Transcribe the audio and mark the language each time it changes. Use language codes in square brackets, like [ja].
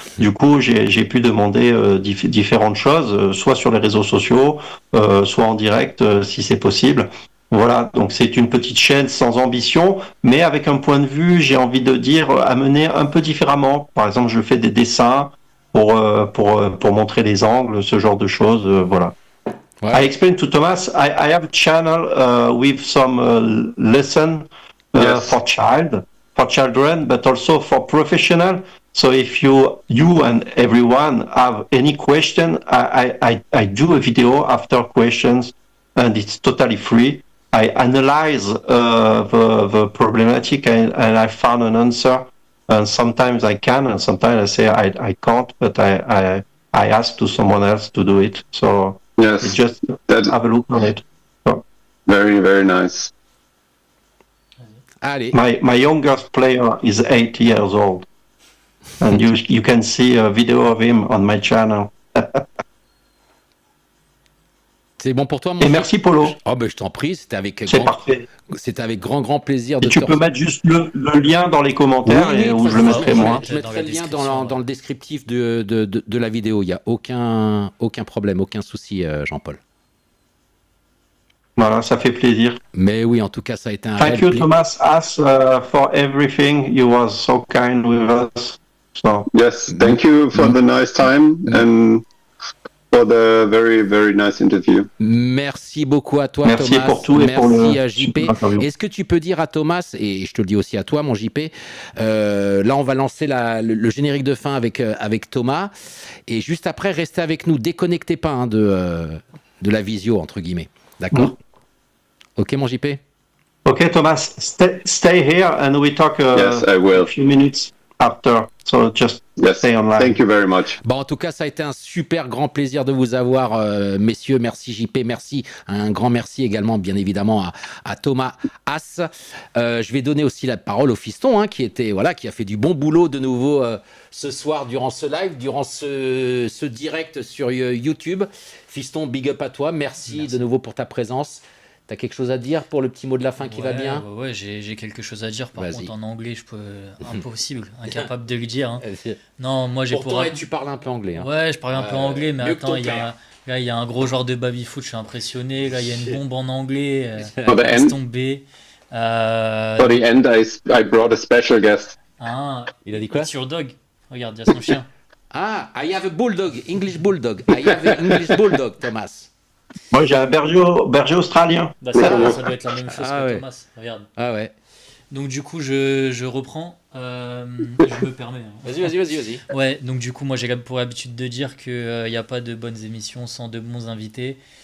[fr] Du coup, j'ai pu demander différentes choses, soit sur les réseaux sociaux, soit en direct, si c'est possible. Voilà, donc c'est une petite chaîne sans ambition, mais avec un point de vue, j'ai envie de dire, amené un peu différemment. Par exemple, je fais des dessins pour montrer les angles, ce genre de choses, voilà. Ouais. [en] I explained to Thomas, I have a channel with some lesson Yes. for children, but also for professional. So if you and everyone have any question, I do a video after questions, and it's totally free. I analyze the problematic and I found an answer. And sometimes I can, and sometimes I say I can't, but I ask to someone else to do it. So Yes, just have a look on it. So very, very nice. [fr] Allez. [en] my youngest player is 8 years old, and you can see a video of him on my channel. [fr] C'est bon pour toi, mon Et merci Polo. Oh je t'en prie, c'était avec grand plaisir de Et tu peux mettre juste le lien dans les commentaires où je le mettrai moi. Je mettrai le lien dans le descriptif de la vidéo. Il n'y a aucun problème, aucun souci, Jean-Paul. Voilà, ça fait plaisir. Mais oui, en tout cas, ça a été un [en] Thank you, Thomas HAAS, for everything. You was so kind with us. So. Yes, thank you for the nice time and for the very, very nice interview. [fr] Merci beaucoup à toi, Merci Thomas. pour tout et merci pour le à JP. Est-ce que tu peux dire à Thomas, et je te le dis aussi à toi, mon JP, là, on va lancer le générique de fin avec Thomas, et juste après, restez avec nous, déconnectez pas de la visio, entre guillemets. D'accord? Ok, mon JP? [en] Ok, Thomas, stay here and we talk yes, I will. a few minutes after. So just stay online. Thank you very much. [fr] Bon, en tout cas, ça a été un super grand plaisir de vous avoir, messieurs. Merci JP, merci. Un grand merci également, bien évidemment, à Thomas HAAS. Je vais donner aussi la parole au fiston, qui a fait du bon boulot de nouveau ce soir durant ce live, durant ce direct sur YouTube. Fiston, big up à toi. Merci de nouveau pour ta présence. T'as quelque chose à dire pour le petit mot de la fin qui va bien? Ouais, j'ai quelque chose à dire. Par contre, en anglais, je peux impossible, incapable de le dire. Hein. Non, moi j'ai Pourtant, tu parles un peu anglais. Hein. Ouais, je parle un peu anglais, mais attends, là il y a un gros joueur de BabyFoot, je suis impressionné. Là, il y a une bombe en anglais. Laisse tomber. [en] For the end, I brought a special guest. [fr] Ah, il a dit quoi? [en] It's your dog. [fr] Regarde, il y a son chien. [en] Ah, I have a bulldog, English bulldog. I have an English bulldog, Thomas. [fr] Moi, j'ai un berger australien. Bah ça doit être la même chose que Thomas. Regarde. Ah ouais. Donc du coup, je reprends. Je me permets. Hein. Vas-y. Ouais, donc du coup, moi j'ai pour habitude de dire qu'il n'y a pas de bonnes émissions sans de bons invités.